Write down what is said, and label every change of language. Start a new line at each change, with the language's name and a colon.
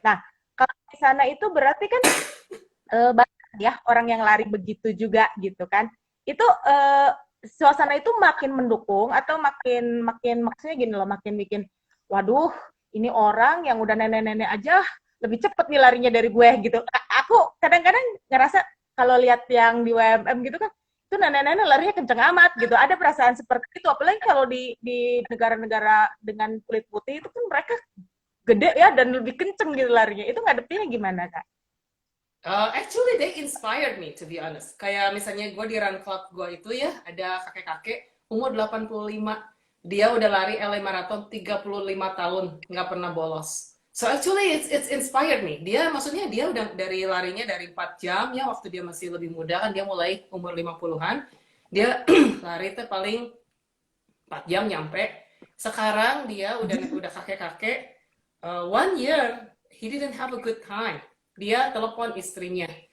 Indonesian: Nah kalau di sana itu berarti kan banyak ya orang yang lari begitu juga gitu kan, itu suasana itu makin mendukung atau makin maksudnya gini loh, makin bikin waduh ini orang yang udah nenek-nenek aja lebih cepet nih larinya dari gue gitu. Aku kadang-kadang ngerasa kalau lihat yang di WMM gitu kan, itu nenek-nenek larinya kenceng amat gitu. Ada perasaan seperti itu, apalagi kalau di negara-negara dengan kulit putih itu kan mereka gede ya dan lebih kenceng gitu larinya. Itu ngadepinnya gimana, Kak?
English: Actually they inspired me to be honest.
Indonesian: Kayak misalnya gue di run club gue itu ya, ada kakek-kakek umur 85. Dia udah lari LA Marathon 35 tahun, nggak pernah bolos.
English: So actually it's inspired me.
Indonesian: Maksudnya dia udah dari larinya dari 4 jam ya, waktu dia masih lebih muda kan, dia mulai umur 50-an. Dia lari tuh paling 4 jam nyampe. Sekarang dia udah kakek-kakek.
English: 1 year he didn't have a good time.
Indonesian: Dia telepon istrinya,